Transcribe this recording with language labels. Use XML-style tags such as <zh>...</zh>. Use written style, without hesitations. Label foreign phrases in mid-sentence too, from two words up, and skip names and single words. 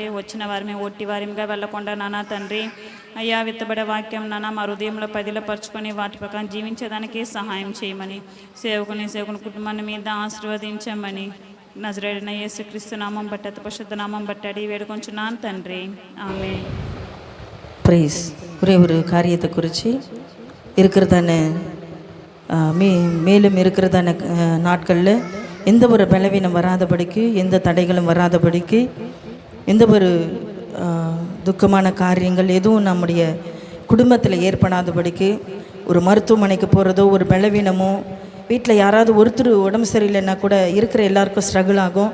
<te>వచ్చిన వారిని ఒట్టి వారిగా వెళ్ళకుండా నానా తండ్రి, అయ్యా విత్తబడే వాక్యం నానా మా హృదయంలో పదిలపరుచుకొని వాటి ప్రకారం జీవించేదానికి సహాయం చేయమని, సేవకుని కుటుంబాన్ని మీద ఆశీర్వదించమని నజరేయుడైన యేసుక్రీస్తు నామం బట్టి, అతి పరిశుద్ధ నామం బట్టి అడిగి వేడుకొంచున్నాను తండ్రి.</te> <ta>ஆமென். பிரைஸ். ஒரே ஒரு காரியத்தை குறித்து இருக்கிறதான மேலும் இருக்கிறதான நாட்களில் எந்த ஒரு பலவீனம் வராதபடிக்கு, எந்த தடைகளும் வராதபடிக்கு, எந்த ஒரு துக்கமான காரியங்கள் எதுவும் நம்முடைய குடும்பத்தில் ஏற்படாதபடிக்கு, ஒரு மருத்துவமனைக்கு போகிறதோ, ஒரு பலவீனமோ, வீட்டில் யாராவது ஒருத்தர் உடம்பு சரியில்லைன்னா கூட இருக்கிற எல்லாருக்கும் ஸ்ட்ரகிள் ஆகும்.</ta>